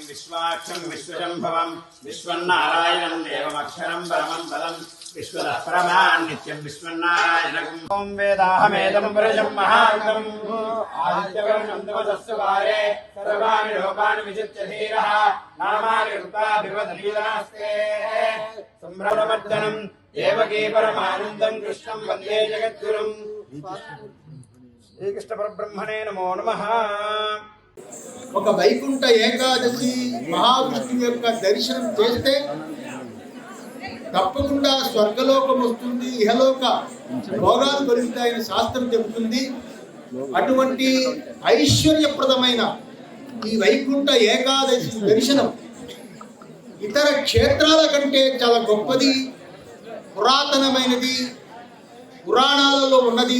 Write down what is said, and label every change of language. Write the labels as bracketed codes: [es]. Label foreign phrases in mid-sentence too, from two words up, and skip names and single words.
[sa] विश्वाक्षं विश्वशम्भवं विश्वन्नारायणं देवमक्षरं परमं पदं विश्वतः परमान् नित्यं विश्वन्नारायणकम् ॐ वेदाहमेदं पुरुषं महान्तम् आदित्यवर्णं तमसस्य वारे सर्वाणि लोकानि विजित्य धीरः नामानि कृताभिवदलीलास्ते सम्भ्रमवर्धनं देवकी परमानन्दं कृष्णं वन्दे जगद्गुरुम् श्रीकृष्ण परब्रह्मणे नमो नमः। [te] ఒక వైకుంఠ ఏకాదశి మహావిష్ణువు యొక్క దర్శనం చేస్తే తప్పకుండా స్వర్గలోకం వస్తుంది, ఇహలోక భోగాలు కలుగుతాయని శాస్త్రం చెబుతుంది. అటువంటి ఐశ్వర్యప్రదమైన ఈ వైకుంఠ ఏకాదశి దర్శనం ఇతర క్షేత్రాల కంటే చాలా గొప్పది, పురాతనమైనది, పురాణాలలో ఉన్నది.